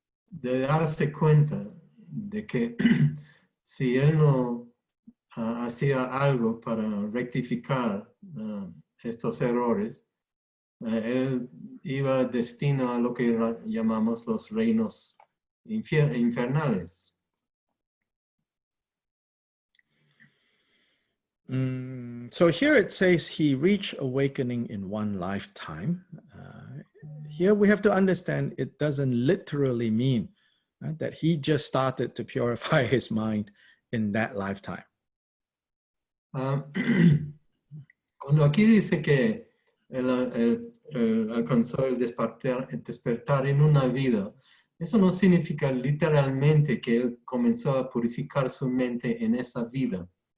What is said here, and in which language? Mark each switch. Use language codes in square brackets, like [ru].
[es] de darse cuenta de que si él no hacía algo para rectificar estos errores, él iba destino a lo que llamamos los reinos infernales. [en] So here it says he reached awakening in one lifetime. Here we have to understand it doesn't literally mean that he just started to purify his mind in that lifetime. [es] Cuando aquí dice que él alcanzó el despertar en una vida, eso no significa literalmente que él comenzó a purificar su mente en esa vida.